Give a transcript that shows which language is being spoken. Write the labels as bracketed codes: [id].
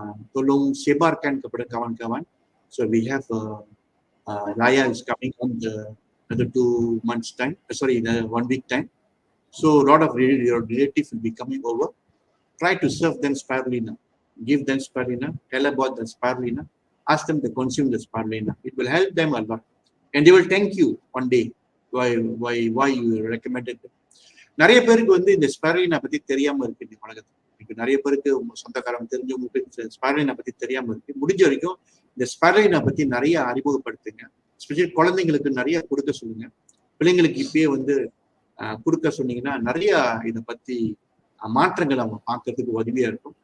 [ms] Tolong sebarkan kepada kawan-kawan. [en] So we have Raya is coming on the another 2 months time. Sorry, 1 week time. So a lot of your relatives will be coming over. Try to serve them spirulina. Give them spirulina. Tell about the spirulina. Ask them to consume the spirulina. It will help them a lot, and they will thank you one day why you recommended them. [ta] நிறைய பேருக்கு வந்து இந்த spirulina பத்தி தெரியாம இருக்கு இந்த உலகத்துல. இப்போ நிறைய பேருக்கு சொந்தக்காரங்க தெரிஞ்சவங்களுக்கு ஸ்பைருலினா பத்தி தெரியாம இருக்கு. முடிஞ்ச வரைக்கும் இந்த ஸ்பைருலினா பத்தி நிறைய அறிமுகப்படுத்துங்க. ஸ்பெஷலி குழந்தைங்களுக்கு நிறைய கொடுக்க சொல்லுங்க. பிள்ளைங்களுக்கு இப்பயே வந்து கொடுக்க சொன்னீங்கன்னா நிறைய இதை பத்தி மாற்றங்கள் அவங்க பார்க்கறதுக்கு உதவியா இருக்கும்.